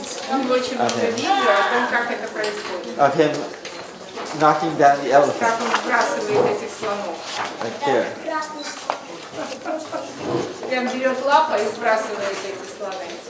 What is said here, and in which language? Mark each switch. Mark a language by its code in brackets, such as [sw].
[ru] У него очень много видео о том, как это происходит. [en] of him knocking down the [ru] Как [en] elephant. [ru] он сбрасывает этих слонов. [en] Like here. [ru] Прям берет лапой и сбрасывает эти слоны.